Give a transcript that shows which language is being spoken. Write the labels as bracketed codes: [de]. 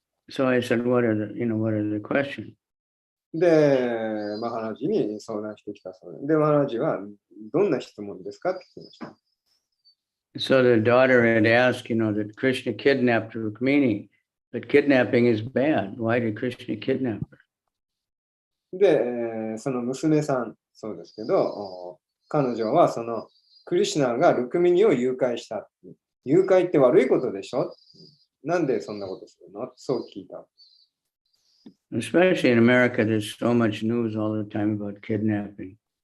[en] So I said, what are the questions? [ja] で、マハラジに相談してきたそうで、マハラジはどんな質問ですかって聞きました。 [en] So the daughter had asked, that Krishna kidnapped Rukmini, but kidnapping is bad. Why did Krishna kidnap her? [ja] で、その娘さん、そうですけど、彼女はそのクリシュナがルクミニを誘拐した。誘拐って悪いことでしょ？なんでそんなことするの？そう聞いた。 [en] Especially in America, there's so much news all the time about kidnapping.